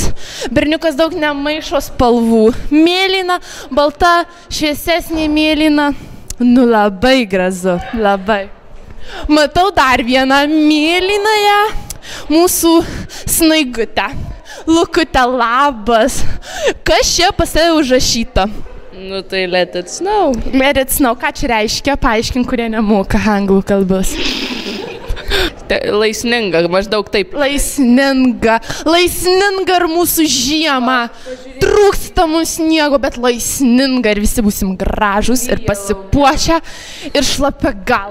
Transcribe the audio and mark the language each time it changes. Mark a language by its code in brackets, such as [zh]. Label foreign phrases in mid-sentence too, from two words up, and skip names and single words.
[lt] Berniukas daug nemaišo spalvų. Mėlyna, balta, šviesesnė mėlyna. Nu labai gražu, labai. Matau dar vieną mėlynąją mūsų snaigutę. Lukutė, labas. Kas čia pas tave užrašyta? Nu tai [en] let it snow. Let it snow. [lt] Ką čia reiškia? Paaiškink, kurie nemoka anglų kalbos. Laisninga, maždaug taip. Laisninga. Laisninga ir mūsų žiemą. Trūksta mums sniego, bet laisninga ir visi būsim gražus ir pasipuošę ir šlapia gal.